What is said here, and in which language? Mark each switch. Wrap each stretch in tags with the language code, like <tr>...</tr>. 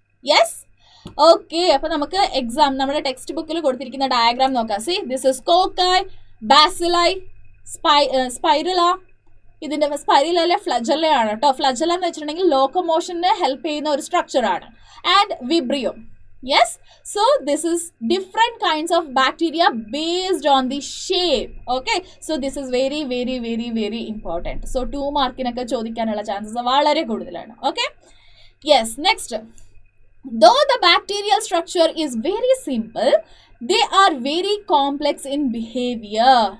<ml>Yes, okay. അപ്പോൾ നമുക്ക് exam നമ്മുടെ ടെക്സ്റ്റ് ബുക്കിൽ കൊടുത്തിരിക്കുന്ന ഡയഗ്രാം നോക്കാം.</ml> <en>see this is cocci, bacilli,</en> <ml>സ്പൈറല, ഇതിൻ്റെ സ്പൈറലയിലെ ഫ്ലജല്ലയാണ് കേട്ടോ. ഫ്ലജല്ല എന്ന് വെച്ചിട്ടുണ്ടെങ്കിൽ ലോക്കോമോഷനെ ഹെൽപ്പ് ചെയ്യുന്ന ഒരു സ്ട്രക്ചറാണ്.</ml> <en>And vibrio. Yes, so this is different kinds of bacteria based on the shape. Okay, so this is very very very very important.</en> <ml>So 2 മാർക്കിനൊക്കെ ചോദിക്കാനുള്ള chances വളരെ കൂടുതലാണ്.</ml> <en>Okay, yes, next. Though the bacterial structure is very simple, they are very complex in behavior.</en>